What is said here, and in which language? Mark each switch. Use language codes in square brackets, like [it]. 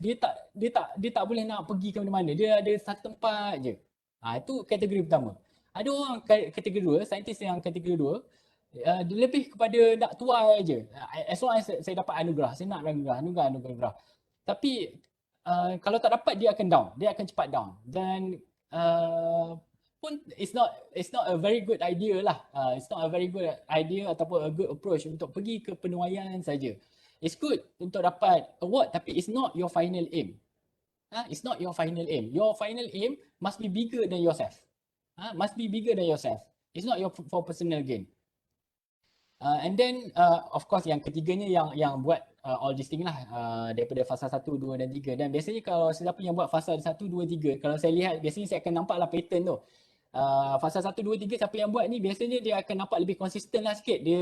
[ms] Dia tak boleh nak pergi ke mana-mana. Dia ada satu tempat je. Itu kategori pertama. Ada orang kategori dua, saintis yang kategori dua, dia lebih kepada nak tuai je. [en] As long as [ms] saya dapat anugerah, saya nak anugerah. Tapi kalau tak dapat dia akan down, dia akan cepat down. Dan pun [en] it's not a very good idea lah. It's not a very good idea ataupun a good approach [ms] untuk pergi ke penuaian saja. [en] It's good [ms] untuk dapat [en] award [ms] tapi [en] it's not your final aim. It's not your final aim. Your final aim must be bigger than yourself. Must be bigger than yourself. It's not your for personal gain. And then of course [ms] yang ketiganya yang buat [en] all these things [ms] lah daripada fasa 1, 2 dan 3. Dan biasanya kalau sesiapa yang buat fasa 1, 2, 3, kalau saya lihat biasanya saya akan nampaklah pattern tu. Fasa 1, 2, 3 siapa yang buat ni biasanya dia akan nampak lebih konsisten lah sikit.